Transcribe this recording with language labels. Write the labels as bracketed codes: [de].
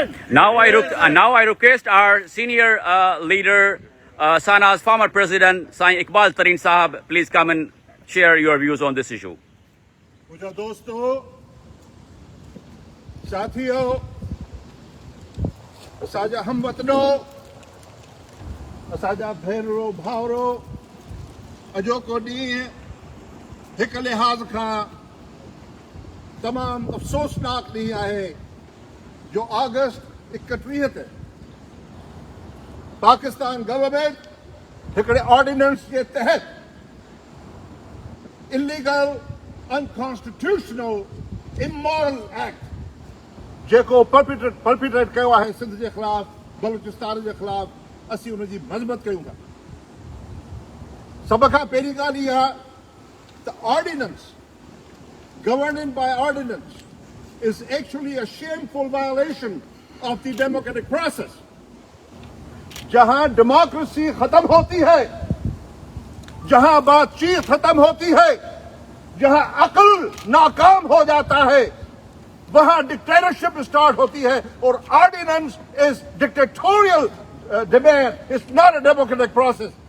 [en] Now I request our senior leader, Sana's former president, Sai Iqbal Tareen Sahab, please come and share your views on this issue. [sd] मुझा दोस्तों, साथियों, असांजा हमवतनो, असांजा भेनरो भावरो, अॼोको ॾींहुं हिक लिहाज़ खां तमामु अफ़सोसनाक ॾींहुं आहे जो अगस्त 31 ते पाकिस्तान गवर्नमेंट हिकिड़े ऑर्डिनेंस जे तहत [en] illegal unconstitutional immoral act [sd] जेको परपिट्रेट कयो आहे सिंध जे ख़िलाफ़, बलूचिस्तान जे ख़िलाफ़, असीं उनजी मज़म्मत कयूं था. सभ खां पहिरीं ॻाल्हि इहा त [en] Ordinance, governing by ordinance, is actually a shameful violation of the democratic process. [hi] जहां डेमोक्रेसी खत्म होती है, जहां बातचीत खत्म होती है, जहां अक्ल नाकाम हो जाता है, वहां डिक्टेटरशिप स्टार्ट होती है. [en] और ordinance is dictatorial demand, it's not a democratic process.